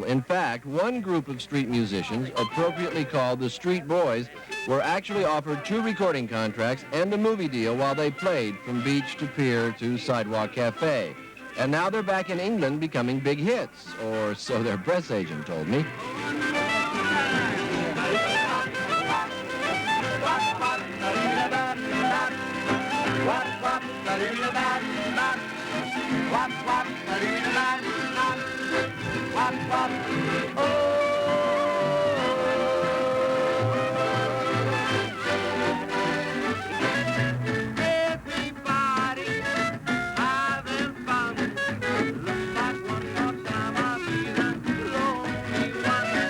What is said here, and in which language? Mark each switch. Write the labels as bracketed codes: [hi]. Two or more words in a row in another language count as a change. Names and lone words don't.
[en] In fact, one group of street musicians, appropriately called the Street Boys, were actually offered 2 recording contracts and a movie deal while they played from beach to pier to sidewalk cafe. And now they're back in England becoming big hits, or so their press agent told me. Wap, wap, ba-dee-da-da, wap, wap, oh. Everybody having fun. Looks like one more time I'll be the lonely one.